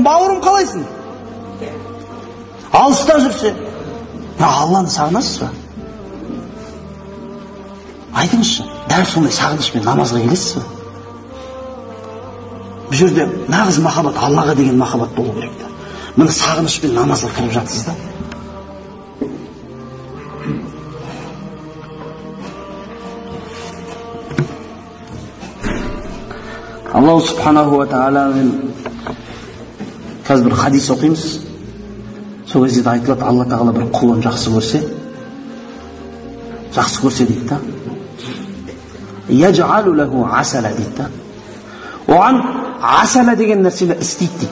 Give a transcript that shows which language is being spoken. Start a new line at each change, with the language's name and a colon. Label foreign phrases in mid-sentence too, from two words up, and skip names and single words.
Kazakh: Бауырым қалайсың? Алыста жүрсе. Алланы сағынасыз ба? Айтыңызшы, дәл сондай сағынышпен намазға келесіз ба? Бұл жерде нағыз махаббат, Аллаға деген махаббат болу керек. Міне сағынышпен намазға кіріп жатсыз да.
Arabic: الله سبحانه
Kazakh: ва тағаламен қазір бір хадис оқимыз. Сол кезде айтылады, Алла тағала бір құлын жақсы көрсе дейді да.
Arabic: يجعل له عسلا
Kazakh: дейді да. Оған асала деген нәрсені істейді дейді.